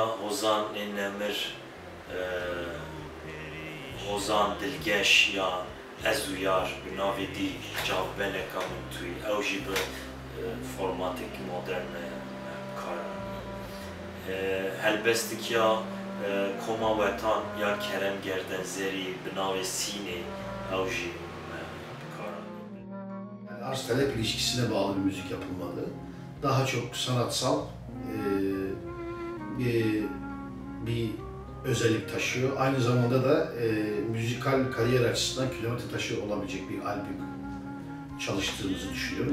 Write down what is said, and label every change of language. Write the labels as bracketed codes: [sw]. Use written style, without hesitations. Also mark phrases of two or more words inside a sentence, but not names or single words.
[ku] Hozan dilgeş ya ezuyar, binavê dî cavbeleka min tuyî, ew jî bi formateke modern kar. Helbestikiya Koma Wetan ya Kerem Gerdenzerî binavê Sînê, ew jî kar. [tr] Yani arz talep ilişkisine bağlı bir müzik yapılmalı. Daha çok sanatsal bir özellik taşıyor. Aynı zamanda da müzikal kariyer açısından kilometre taşı olabilecek bir albüm çalıştığımızı düşünüyorum.